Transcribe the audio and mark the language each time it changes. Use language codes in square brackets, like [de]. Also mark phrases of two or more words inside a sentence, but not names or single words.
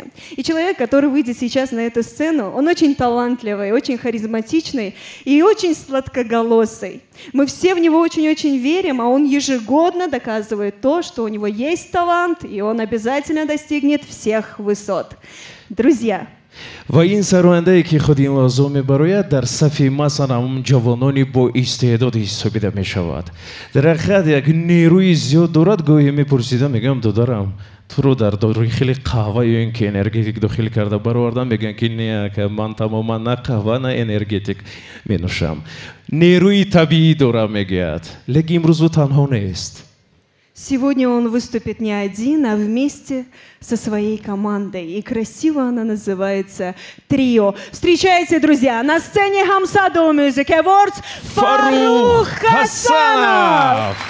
[ru] И человек, который выйдет сейчас на эту сцену, он очень талантливый, очень харизматичный и очень сладкоголосый. Мы все в него очень-очень верим, а он ежегодно доказывает то, что у него есть талант, и он обязательно достигнет всех высот. Друзья, [tg] ва ин сарояндае ки худ ин лозум мебарояд дар сафи масалан ҷавонони боистеъдоди ҳисобида мешавад. дар ҳақиқат як нерӯи зиёд дорад. гоҳе мепурсидам, мегӯям додарам туро дар дохили қаҳва ё ин ки энергетик дохил карда баровардам, мегӯям ки не, ман тамоман на қаҳва на энергетик менӯшам, нерӯи табиӣ дорам мегӯяд. лекин имрӯз ӯ танҳо нест. [ru] сегодня он выступит не один, а вместе со своей командой. И красиво она называется «Трио». Встречайте, друзья, на сцене Hamsado Music Awards Фарух Хасанов!